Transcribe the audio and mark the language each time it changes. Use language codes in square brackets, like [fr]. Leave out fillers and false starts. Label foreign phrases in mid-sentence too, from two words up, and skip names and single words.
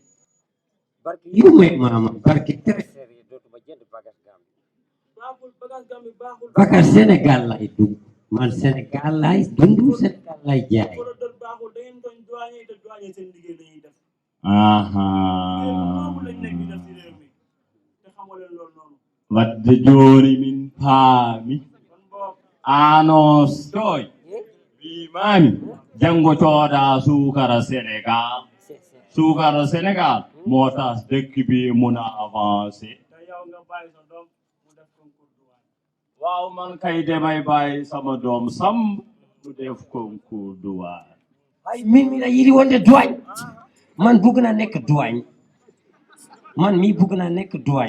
[wo] barki yu may maama barki trésor yi dootuma jënd bagage Gambie baaxul bagage Gambie baaxul bagage Sénégal lay dugg man Sénégal lay dund Sénégal lay jaay forot baaxul da ngeen doon douanier te douanier seen liggéey lañuy def baaxul lañ nekk di def ci réew mi te xamoo leen loolu noonu [ff] wadde jooni min paami anos toy wimami janngo cooda suukara [wo] Sénégal moo tax dëkk bi mun a avancé te yow nga bàyyi sa doom mu def concours douane waaw man kay demay bàyyi sama doom Samb mu def concours douane [ff] ay min mi la yiri wonde [wo] douane man bugg na nekk douane man mi bugg na nekk douane